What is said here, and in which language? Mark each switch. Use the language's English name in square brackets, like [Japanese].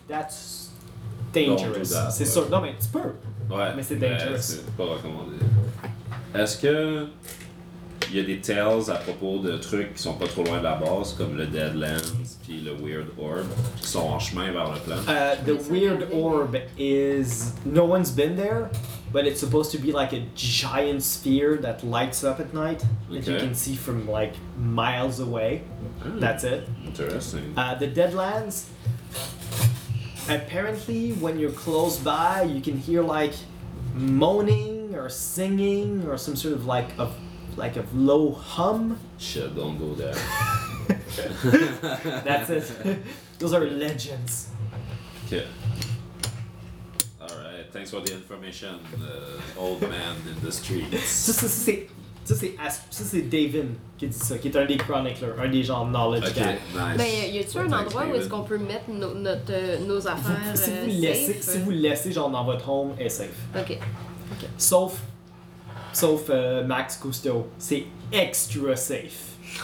[English] That's dangerous. Don't do that, [French] c'est sûr. Non, mais tu peux. Ouais, mais c'est dangerous. Mais c'est pas recommandé. Est-ce que il y a des tales à propos de trucs qui sont pas trop loin de la base, comme le Deadlands puis le Weird Orb, qui sont en chemin vers le plan? [English] The Weird Orb is... No one's been there, but it's supposed to be like a giant sphere that lights up at night, okay, that you can see from like miles away. Mm. That's it. Interesting. The Deadlands... Apparently, when you're close by, you can hear like moaning or singing or some sort of like a low hum. Shit, don't go there. That's it. Those are legends. Okay. All right. Thanks for the information, old man in the street. [French] Ça, c'est Davin qui dit ça, qui est un des chroniqueurs, un des genre [English] knowledge guys. Nice. [French] Ben, y a-tu un endroit David où est-ce qu'on peut mettre nos affaires? Si vous le laissez genre dans votre home, est safe. Ok. Sauf Max Cousteau, c'est extra safe.